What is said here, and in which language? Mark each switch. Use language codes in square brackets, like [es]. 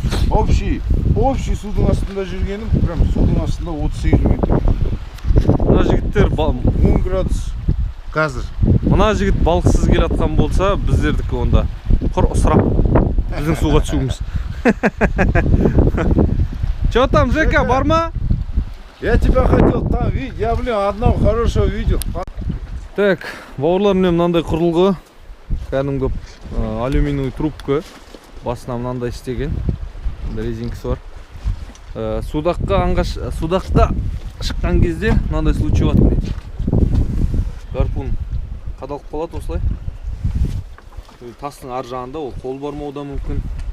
[kk] Общий судың астында жүргенім, прям судың астында 38 метр. Мына жігіттер 10 градус қазір. Мына жігіт балықсыз келатқан болса, біздердікі онда құр ысырап біздің суға түсуіміз. [ru] Чё там, Жека, бар ма? Я тебя хотел там видеть, я, одного хорошего видел. [kk] Так, бауырлар, міне мынандай құрылғы. Кәдімгі алюминиевый трубка. Басына мынандай істеген. Резинкасы бар. Судаққа шыққан кезде мынандай случай болады. Гарпун қадалып қалады осылай. Тастың ар жағында ол қол бармауы да мүмкін.